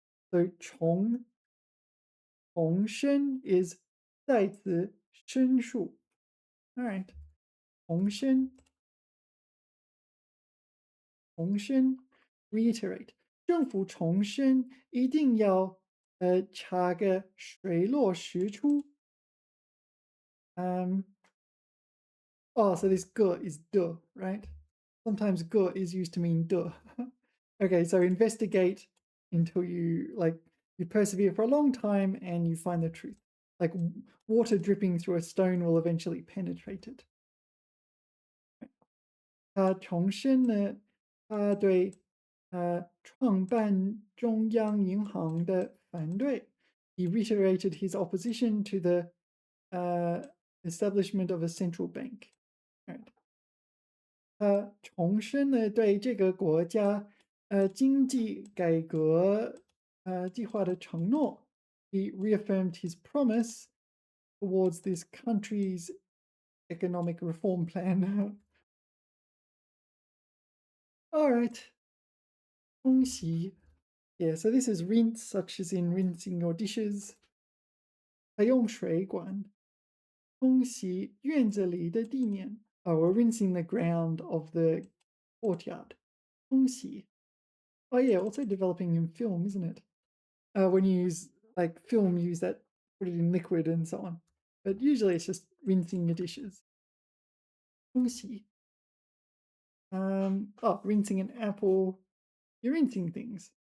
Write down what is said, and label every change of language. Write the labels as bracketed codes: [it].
[en] So 重申 is [zh] 在此深处. [en] All right. 重申 reiterate. [zh] 政府重申一定要查个水落石出. [en] Oh, so this ge is de, right? Sometimes ge is used to mean de. Okay, so investigate until you persevere for a long time and you find the truth. Like water dripping through a stone will eventually penetrate it. [zh] 他重申了他对创办中央银行的反对. [en] He reiterated his opposition to the establishment of a central bank. Right. [zh] 他重申了对这个国家经济改革计划的承诺. [en] He reaffirmed his promise towards this country's economic reform plan. All right. 冲洗. Yeah, so this is rinse, such as in rinsing your dishes. [zh] 还用水管冲洗院子里的地面. [en] Oh, we're rinsing the ground of the courtyard. [zh] 冲洗. [en] Oh yeah, also developing in film, isn't it? When you use like film, you use that, put it in liquid and so on. But usually it's just rinsing your dishes. 冲洗.Oh, rinsing an apple. You're rinsing things.